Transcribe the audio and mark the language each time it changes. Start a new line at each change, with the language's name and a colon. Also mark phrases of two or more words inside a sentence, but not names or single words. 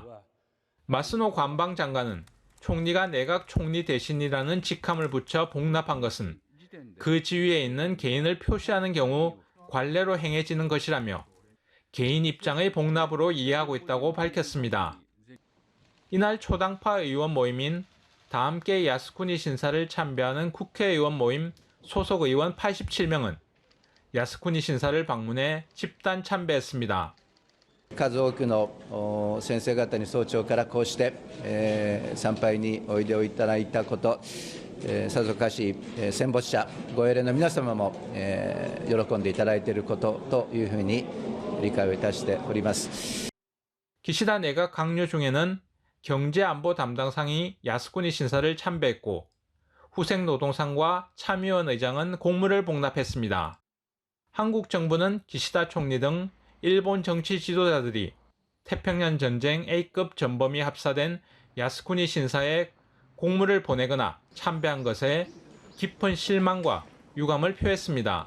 Korean: 마스노 관방장관은 총리가 내각 총리 대신이라는 직함을 붙여 복납한 것은 그 지위에 있는 개인을 표시하는 경우 관례로 행해지는 것이라며 개인 입장의 복납으로 이해하고 있다고 밝혔습니다. 이날 초당파 의원 모임인 다함께 야스쿠니 신사를 참배하는 국회의원 모임 소속 의원 87명은 야스쿠니 신사를 방문해 집단 참배했습니다.
Japanese: 数多くの先生方に早朝からこうして、参拝においでをいただいたこと、さぞかし、戦没者ご英霊の皆様も、喜んでいただいていることというふうに理解をいたしております。
Korean: 기시다 내각 강요 중에는 경제안보 담당상이 야스쿠니 신사를 참배했고 후생노동상과 참의원 의장은 공물을 복납했습니다. 한국 정부는 기시다 총리 등 일본 정치 지도자들이 태평양 전쟁 A급 전범이 합사된 야스쿠니 신사에 공물을 보내거나 참배한 것에 깊은 실망과 유감을 표했습니다.